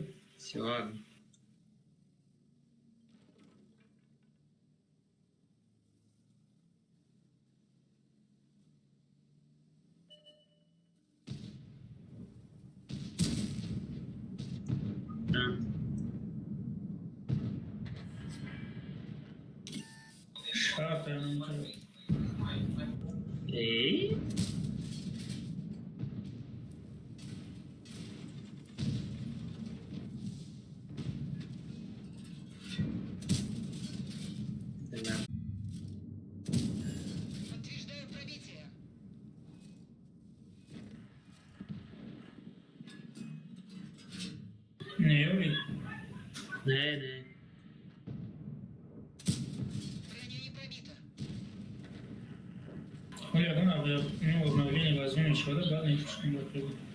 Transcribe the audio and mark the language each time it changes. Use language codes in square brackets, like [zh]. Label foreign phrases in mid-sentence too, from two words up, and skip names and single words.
[ru] Сегодня. Да. [pt] Chata, não. [ru] Эй? Да. Подтверждаю пробитие. [pt] Ne, eu vi. [ru] Не. Броня не пробита. [pt] Olha, agora [ru] ну, обновление возьмем еще, да, ладно, и что-нибудь будет.